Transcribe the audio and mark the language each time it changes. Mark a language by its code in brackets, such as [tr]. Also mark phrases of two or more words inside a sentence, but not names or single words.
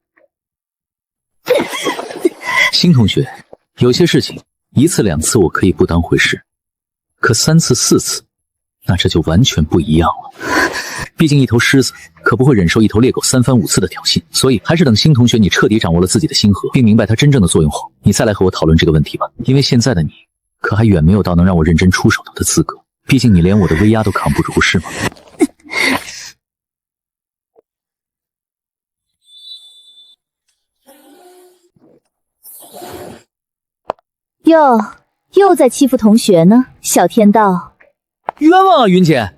[zh] 新同學，有些事情1次2次我可以不當回事，可3次4次，那這就完全不一樣了。畢竟一頭獅子可不會忍受一頭獵狗3番5次的挑釁，所以還是等新同學你徹底掌握了自己的星河，並明白它真正的作用後，你再來和我討論這個問題吧。因為現在的你可還遠沒有到能讓我認真出手的資格，畢竟你連我的威壓都扛不住，是嗎？又在欺負同學呢，小天道。冤枉啊，云姐！